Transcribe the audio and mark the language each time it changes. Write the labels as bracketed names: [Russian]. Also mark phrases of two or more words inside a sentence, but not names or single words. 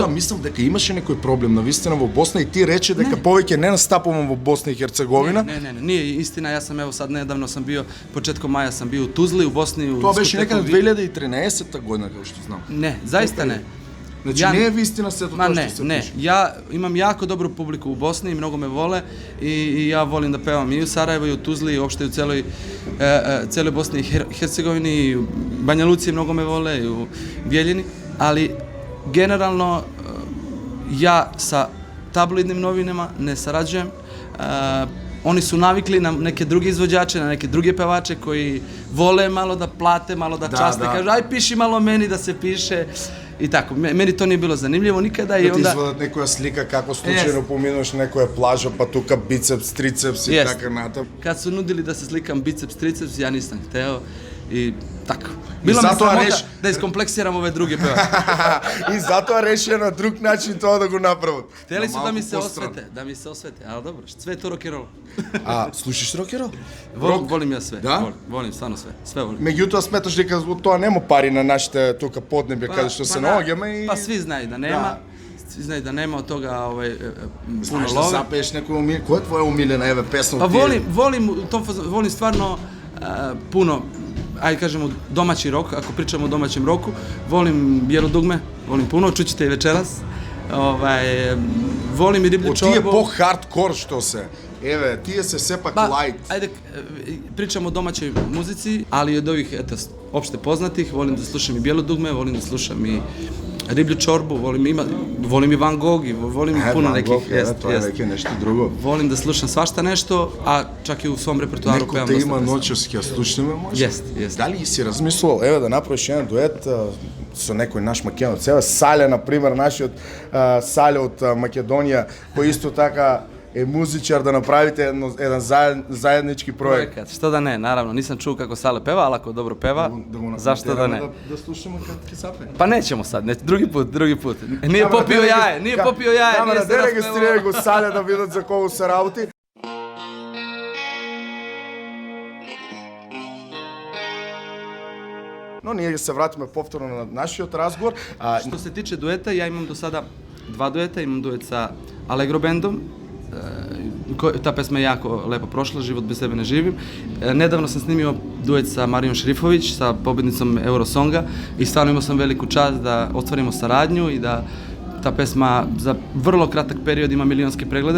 [Macedonian] Меѓутоа, мислам дека имаше некој проблем навистина во Босна и ти рече дека повеќе не настапувам во Босна и Херцеговина. [Serbian] Ne, nije istina, ja sam evo sad nedavno sam bio, početkom maja sam bio u Tuzli, u Bosni, u [Macedonian] Тоа беше [Serbian] diskoteku [Macedonian] некаде 2013 година, како што знам. [Serbian] Ne, zaista ne. [Macedonian] Значи [Serbian] Ja- [Macedonian] не е вистина сето [Serbian] Ma [Macedonian] тоа [Serbian] ne, [Macedonian] што се [Serbian] ne, [Macedonian] пише. [Serbian] ja imam jako dobru publiku u Bosni i mnogo me vole i ja volim da pevam i u Sarajevu i u Tuzli i uopšte u celoj Bosni i Hercegovini i u Banja Luci mnogo me vole i u Bijeljini, ali generalno ja sa tabloidnim novinama ne sarađujem. Oni su navikli na neke druge izvođače, na neke druge pevače koji vole malo da plate, malo da časte, kažu aj piši malo meni da se piše i tako. Meni to nije bilo zanimljivo nikada i [Macedonian] Да ти [Serbian] onda... [Macedonian] извадат некоја слика како случајно поминуваш некоја плажа, па тука бицепс, трицепс и [Serbian] Jest. [Macedonian] така натам. [Serbian] Kad su nudili da se slikam biceps, triceps, ja nisam hteo i tako. I Bilo mi zato sramota reš- da iskompleksiram ove druge pevače. [Macedonian] И затоа решија на друг начин тоа да го направат. [Serbian] Hteli su da [Macedonian] Малку [Serbian] mi se [Macedonian] пострано. [Serbian] osvete, ali dobro, sve je to rock'n'roll. [Macedonian] А, слушаш рокерол? [Serbian] Volim ja sve, Da? volim stvarno sve volim. [Macedonian] Меѓутоа сметаш дека од тоа нема пари на нашите тука поднебја каде што се наоѓаме и [Serbian] Pa svi znaju da nema, svi znaju da nema od toga puno [Macedonian] знаеш да [Serbian] love. [Macedonian] запееш некој умилен. Која е твоја умилена еве песна? [Serbian] Pa [Macedonian] од тие? [Serbian] volim stvarno puno, ajde kažemo domaći rok, ako pričamo o domaćem roku, volim Bijelo dugme, volim puno, čućete i večeras. Volim i Riblju [Macedonian] Од тие [Serbian] čorbu. [Macedonian] по хардкор што се. Еве, тие се сепак лајт. [Serbian] Ajde, pričamo o domaćoj muzici, ali i od ovih, eto, opšte poznatih, volim da slušam i Bijelo dugme, volim da slušam i Riblju čorbu, volim i Van Gogh, i volim puno nekih, [Macedonian] тоа е веќе нешто друго. [Serbian] Volim da slušam svašta nešto, a čak i u svom repertoaru [Macedonian] Некој [Serbian] pevam [Macedonian] те [Serbian] dosta [Macedonian] има [Serbian] pesama. [Macedonian] ноќес ќе слушнеме може? [Serbian] Jest. [Macedonian] Дали си размислувал еве да направиш еден дует со некој наш македонец? Еве Сале на пример, нашиот Сале од Македонија, кој исто така е музичар, да направите еден заеднички проект. [Serbian] Projekat, što da ne, naravno, nisam čuo kako Sale peva, ali ako dobro peva, zašto da ne? [Macedonian] Да слушаме како ќе сапе. [Serbian] Pa nećemo sad, drugi put. Nije popio jaje, nije [Macedonian] Камера, [Serbian] se [Macedonian] де [Serbian] raspevao. [Macedonian] регистрира го Сале да видат за кого се работи. Но ние ќе се вратиме повторно на нашиот разговор. [Serbian] Što se tiče dueta, ja imam do sada 2 dueta, imam duet sa Allegro bandom, ta pesma je jako lepo prošla, Život bez tebe ne živim. Nedavno sam snimio duet sa Marijom Šerifović, sa pobednicom Eurosonga i stvarno imao sam veliku čast da ostvarimo saradnju i da ta pesma za vrlo kratak period ima milionske preglede.